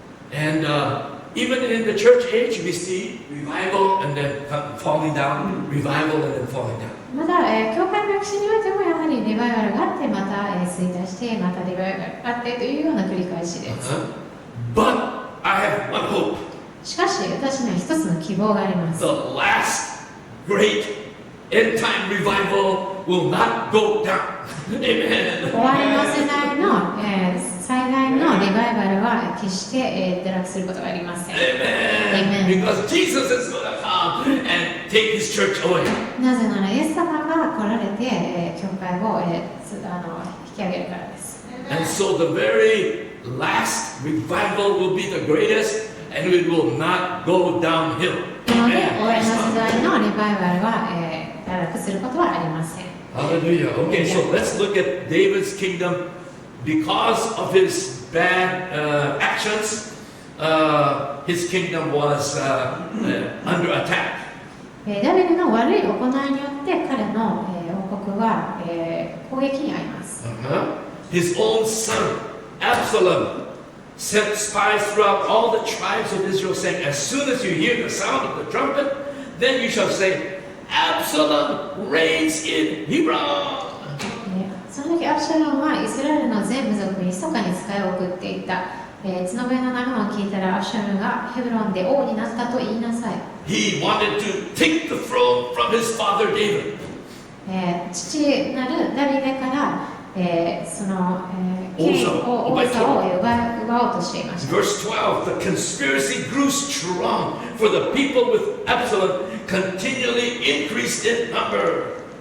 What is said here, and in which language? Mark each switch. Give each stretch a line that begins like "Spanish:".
English: And even in the church age, we see revival and then falling down, revival and then falling down.
Japanese: また、教会の歴史においてもやはりリバイバルがあってまた、衰退してまたリバイバルがあってというような繰り返しです。
English: But I have one hope.
Japanese: しかし私には一つの希望があります。
English: The last great end time revival will not go down. Amen.
Japanese: 終わりの世代の、最大のリバイバルは決して、堕落することがありません。
English: Amen. Because Jesus is going to come and take his church away.
Japanese: なぜならイエス様が来られて、教会を、引き上げるからです。
English: And so the very last revival will be the greatest and it will not go downhill.
Japanese: なので、終わりの世代のリバイバルは、堕落することはありません。
English: Hallelujah. Okay, so let's look at David's kingdom. Because of his bad actions, his kingdom was under attack.
Japanese: ダビデの悪い行いによって彼の、王国は、攻撃に遭います。
English: His own son, Absalom, sent spies throughout all the tribes of Israel, saying, "As soon as you hear the sound of the trumpet, then you shall say, Absalom reigns in Hebron."
Japanese: その時アブシャロンはイスラエルの全部族に密かに使いを送っていた。角笛の鳴るのを聞いたらアブシャロンがヘブロンで王になったと言いなさい。
English: He wanted to take the throne from his father David.
Japanese: 父なるダビデから、その、王座を奪おうとしていました。
English: Verse 12, the conspiracy grew strong, for the people with Absalom continually increased in number.